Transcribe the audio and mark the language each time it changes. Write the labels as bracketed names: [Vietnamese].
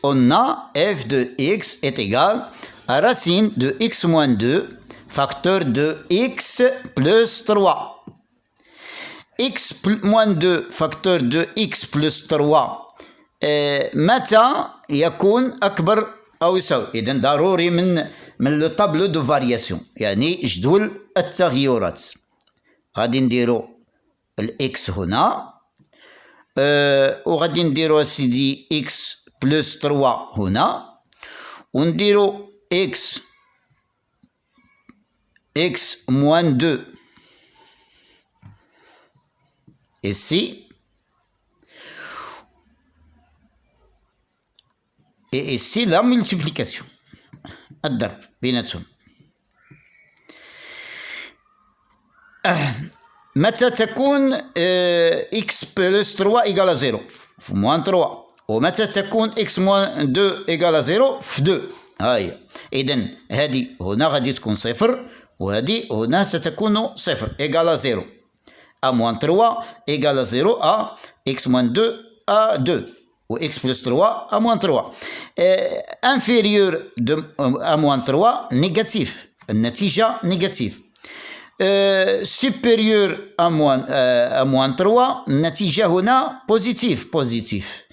[French] On a f de x est égal à racine de x moins 2 facteur de x plus 3. x moins 2 facteur de x plus 3 [Arabic] متى يكون أكبر أو يساوي؟ إذن ضروري من لو طابلو دو فارياسيون، يعني جدول التغيرات. غادي نديرو الإكس هنا، وغادي نديرو سيدي إكس بلس 3 هنا، ونديرو إكس موان 2 ici. [French] Et ici la multiplication [Arabic] الضرب بيناتهم. متى تكون [French] x plus 3 égale à 0 في moins 3، [Arabic] ومتى تكون [French] x moins 2 égale à 0 في 2. [Arabic] هاي إذن هذه هنا غادي تكون صفر، وهذه هنا ستكون صفر [French] égale à 0 à moins 3 égale à 0 à x moins 2 à 2. ou x plus 3 à moins 3. inférieur à moins 3 négatif، [Arabic] النتيجة [French] négatif. supérieur à moins 3 [Arabic] النتيجة هنا [French] positif.